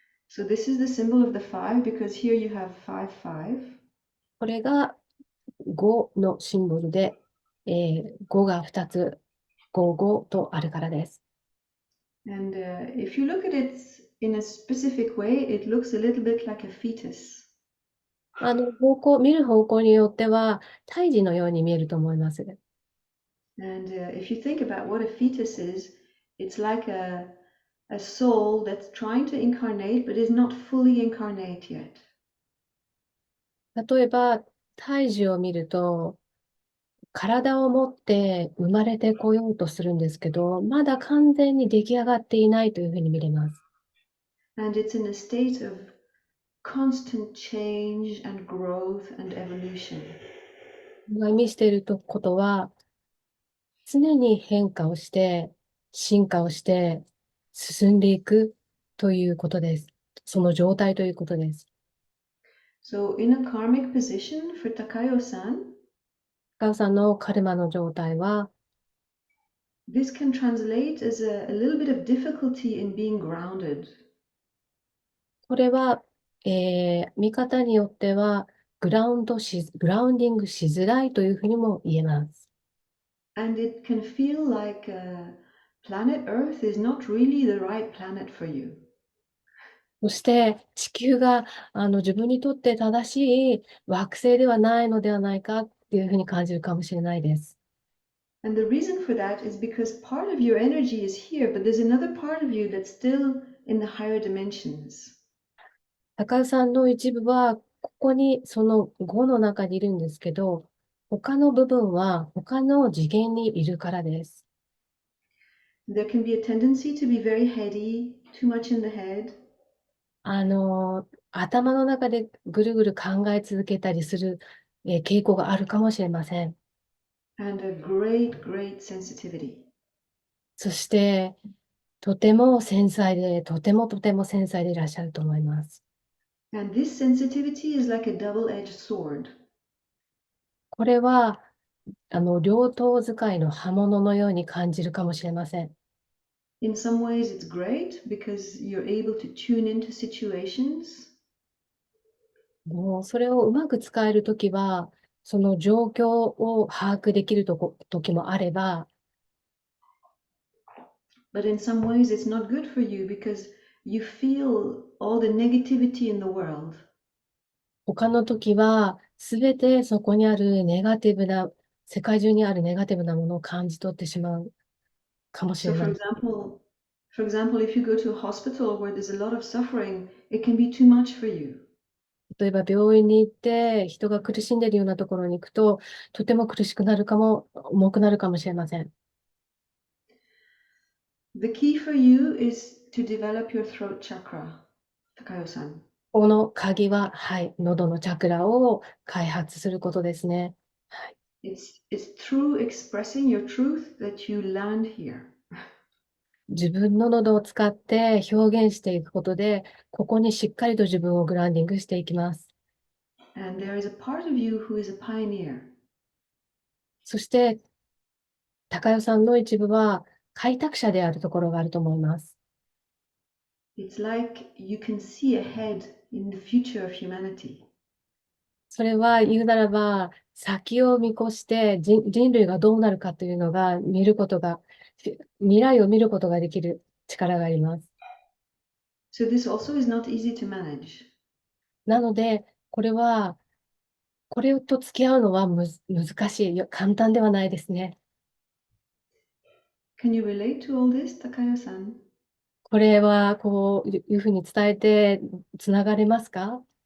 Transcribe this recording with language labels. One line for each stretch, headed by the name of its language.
English: So this is the symbol of the 5 because here you have 5, 5.
Japanese: これが5のシンボルで、5が2つ、5、5とあるからです。
English: And if you look at it in a specific way, it looks a little bit like a fetus.
Japanese: 見る方向によっては、胎児のように見えると思います。
English: And if you think about what a fetus is, it's like a soul that's trying to incarnate but is not fully incarnate yet.
Japanese: 例えば、胎児を見ると、体を持って生まれてこようとするんですけど、まだ完全に出来上がっていないというふうに見れます。
English: And it's in a state of constant change and growth and evolution.
Japanese: 意味していることは、常に変化をして、進化をして、進んでいくということです。その状態ということです。
English: So in a karmic position for Takayo-san,
Japanese: 高尾さんのカルマの状態は、
English: this can translate as a little bit of difficulty in being grounded.
Japanese: これは、見方によってはグラウンディングしづらいというふうにも言えます。
English: And it can feel like planet Earth is not really the right planet for you.
Japanese: そして地球が自分にとって正しい惑星ではないのではないかっていうふうに感じるかもしれないです。
English: And the reason for that is because part of your energy is here, but there's another part of you that's still in the higher dimensions.
Japanese: 高尾さんの一部はここにその5の中にいるんですけど、他の部分は他の次元にいるからです。
English: There can be a tendency to be very heady, too much in the head.
Japanese: 頭の中でぐるぐる考え続けたりする、傾向があるかもしれません。
English: And a great, great sensitivity.
Japanese: そして、とても繊細で、とても繊細でいらっしゃると思います。
English: And this sensitivity is like a double-edged sword.
Japanese: これは、両刀使いの刃物のように感じるかもしれません。
English: In some ways, it's great because you're able to tune into situations.
Japanese: もうそれをうまく使えるときは、その状況を把握できる時もあれば、
English: But in some ways, it's not good for you because you feel all the negativity in the world.
Japanese: 他の時は、すべてそこにあるネガティブな、世界中にあるネガティブなものを感じ取ってしまうかもし
English: So
Japanese: れな
English: for
Japanese: い。
English: example, if you go to a hospital where there's a lot of suffering, it can be too much for you.
Japanese: 例えば病院に行って人が苦しんでいるようなところに行くと、とても苦しくなるかも、重くなるかもしれません。
English: The key for you is to develop your throat chakra, Takayo-san.
Japanese: この鍵は、はい、喉のチャクラを開発することですね。はい、
English: It's through expressing your truth that you land here.
Japanese: 自分の喉を使って表現していくことで、ここにしっかりと自分をグラウンディングしていきます。
English: And there is a part of you who is a pioneer.
Japanese: そして、高代さんの一部は開拓者であるところがあると思います。
English: It's like you can see ahead in the future of humanity.
Japanese: それは言うならば、先を見越して人類がどうなるかというのが未来を見ることができる力があります。
English: So this also is not easy to manage.
Japanese: なので、これと付き合うのは難しい、簡単ではないですね。
English: Can you relate to all this, Takayo-san?
Japanese: これはこういうふうに伝えてつながれますか？